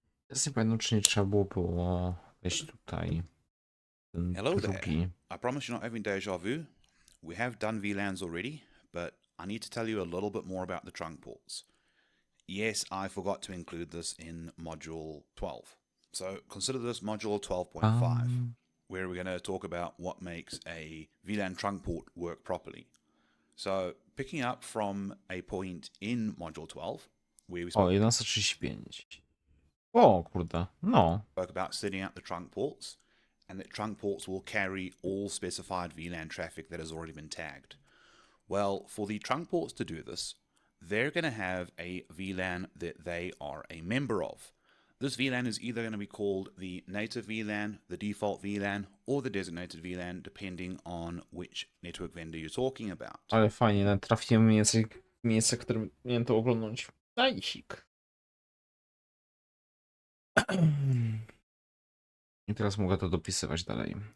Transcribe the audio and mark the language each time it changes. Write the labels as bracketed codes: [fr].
[pl] Ja nie pamiętam, czy nie trzeba było wejść tutaj. Ten [en] Hello there. [pl] drugi. [en] I promise you're not having deja vu. We have done VLANs already, but I need to tell you a little bit more about the trunk ports. Yes, I forgot to include this in Module 12. So consider this Module 12.5, where we're going to talk about what makes a VLAN trunk port work properly. So picking up from a point in Module 12, where we [pl] O, [en] spoke [pl] 11:35. O, kurde. No. [en] about setting up the trunk ports, and that trunk ports will carry all specified VLAN traffic that has already been tagged. Well, for the trunk ports to do this, they're going to have a VLAN that they are a member of. This VLAN is either going to be called the native VLAN, the default VLAN, or the designated VLAN, depending on which network vendor you're talking about. [pl] Ale fajnie, nawet trafiłem w miejsce, którym miałem to oglądać. Dajsik. I teraz mogę to dopisywać dalej.